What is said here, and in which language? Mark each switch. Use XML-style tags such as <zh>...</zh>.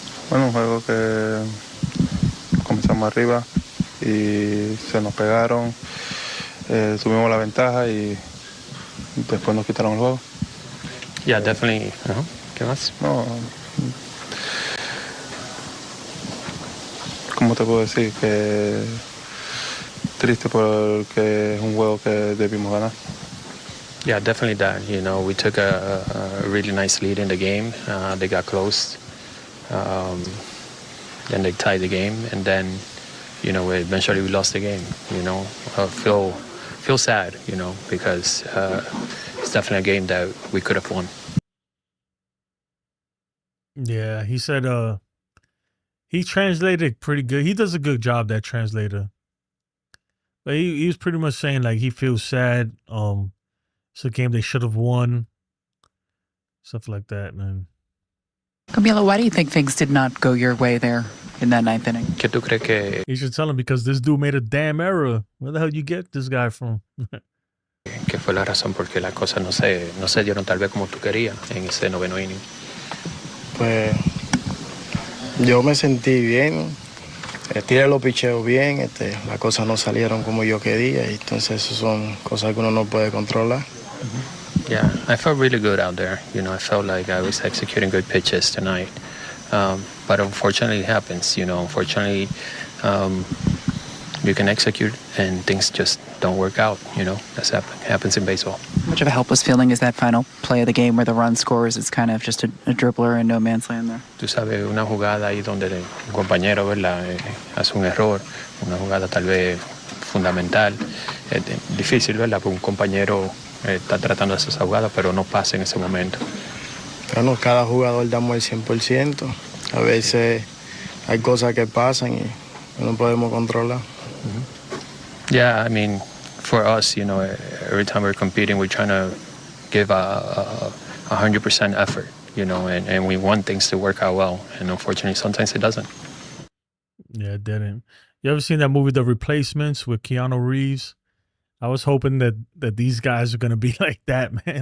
<es>Bueno, un juego que comenzamos arriba y se nos pegaron, tuvimos la ventaja y después nos quitaron el juego.</es> <en>Yeah, definitely.</en> <es>¿Qué más? No, ¿cómo te puedo decir? Que triste porque es un juego que debimos ganar.</es> <en>Yeah, definitely that. You know, we took a really nice lead in the game. They got close. Then they tied the game, and then, you know, eventually we lost the game. You know, feel sad. You know, because it's definitely a game that we could have won. Yeah, he said he translated pretty good. He does a good job, that translator. But he was pretty much saying like he feels sad. It's a game they should have won. Stuff like that, man. Camilo, why do you think things did not go your way there in that ninth inning?</en> <es>¿Qué tú crees que?</es> <en>You should tell him, because this dude made a damn error. Where the hell you get this guy from?</en> <es>¿Qué fue la razón por qué las cosas no se dieron tal vez como tú querías en ese noveno inning? Pues yo me sentí bien, tiré los picheos bien, las cosas no salieron como yo quería, y entonces eso son cosas que uno no puede controlar.</es> <en>Yeah, I felt really good out there. You know, I felt like I was executing good pitches tonight. But unfortunately it happens, you know. Unfortunately, you can execute, and things just don't work out. That's happens in baseball. How much of a helpless feeling is that final play of the game where the run scores? It's kind of just a dribbler in no man's land there.</en> <es>Tú sabes, una jugada ahí donde el compañero, ¿verdad? Hace un error, una jugada tal vez fundamental. Es difícil, ¿verdad? Porque un compañero está tratando de hacer esa jugada, pero no pasa en ese momento. Bueno, cada jugador damos el 100%. A veces hay cosas que pasan y no podemos controlar.</es> <en>Yeah, I mean, for us, every time we're competing, we're trying to give a 100% effort, and we want things to work out well. And unfortunately, sometimes it doesn't. Yeah, it didn't. You ever seen that movie, The Replacements, with Keanu Reeves? I was hoping that these guys are going to be like that, man.</en>